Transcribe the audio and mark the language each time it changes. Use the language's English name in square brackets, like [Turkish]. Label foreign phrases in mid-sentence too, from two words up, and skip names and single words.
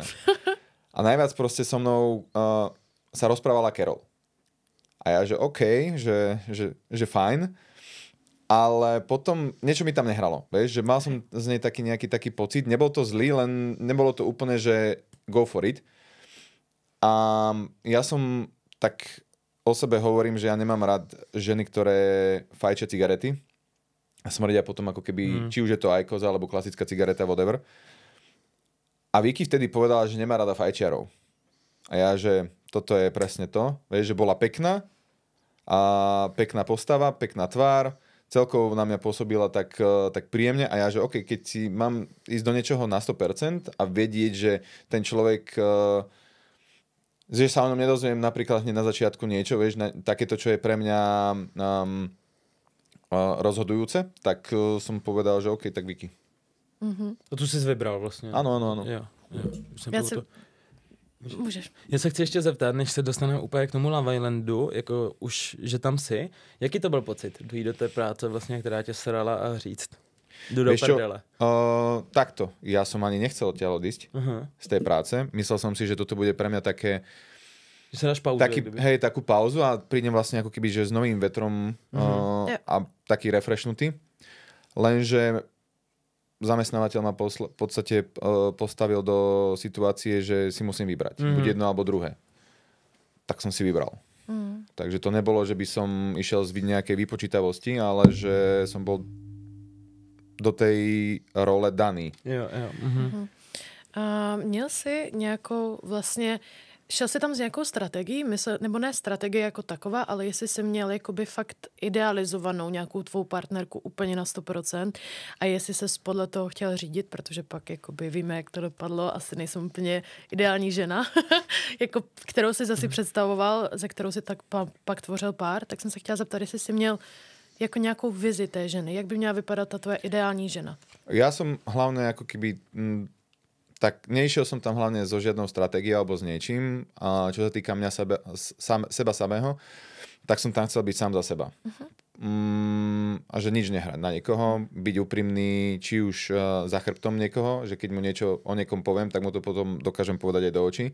[Slovak] A najviac proste so mnou sa rozprávala Carol. A ja, že OK, že fajn, ale potom niečo mi tam nehralo, vieš, že mal som z nej nejaký taký pocit, nebol to zlý, len nebolo to úplne, že [English] go for it. [Slovak] A ja som tak o sebe hovorím, že ja nemám rád ženy, ktoré fajčia cigarety a smrdia potom ako keby, či už je to IQOS alebo klasická cigareta, whatever. A Vicky vtedy povedala, že nemá rada fajčiarov. A ja, že toto je presne to. Vieš, že bola pekná a pekná postava, pekná tvár, celkovo na mňa pôsobila tak príjemne a ja, že OK, keď si mám ísť do niečoho na 100% a vedieť, že ten človek že sa o ňom nedozviem napríklad hneď na začiatku niečo, vieš, takéto, čo je pre mňa rozhodujúce, tak som povedal, že OK, tak Vicky. [Czech] A tu jsi vybral vlastně. Ano. Jo. Můžeš. Já se chci ještě zeptat, než se dostaneme úplně k tomu Love Islandu, jako už, že tam jsi. Jaký to byl pocit, dojít do té práce vlastně, která tě srala a říct? Jdu do prdele. [Slovak] Takto. Ja som ani nechcel odtiaľ odísť z tej práce. Myslel som si, že toto bude pre mňa také... Že sa dáš pauzu. Takú pauzu a prídem vlastne ako keby, že s novým vetrom a taký refreshnutý. Lenže zamestnávateľ ma v podstate postavil do situácie, že si musím vybrať. Buď jedno alebo druhé. Tak som si vybral. Takže to nebolo, že by som išiel z nejakej vypočítavosti, ale že som bol do tej role daný. [Czech] Jo. Měl jsi nějakou vlastně, šel jsi tam s nějakou strategií, nebo ne strategie jako taková, ale jestli jsi měl jakoby fakt idealizovanou nějakou tvou partnerku úplně na 100% a jestli se podle toho chtěl řídit, protože pak jakoby víme, jak to dopadlo, asi nejsem úplně ideální žena, jako, kterou jsi zase představoval, ze kterou si tak pak tvořil pár, tak jsem se chtěla zeptat, jestli jsi měl jako nějakou vizi té ženy. Jak by měla vypadat ta tvoje ideální žena? [Slovak] Ja som hlavne ako keby... tak nešiel som tam hlavne so žiadnou stratégiou alebo s niečím. A čo sa týka mňa seba samého, tak som tam chcel byť sám za seba. A že nič nehrať na niekoho, byť úprimný, či už za chrbtom niekoho, že keď mu niečo o niekom poviem, tak mu to potom dokážem povedať aj do očí.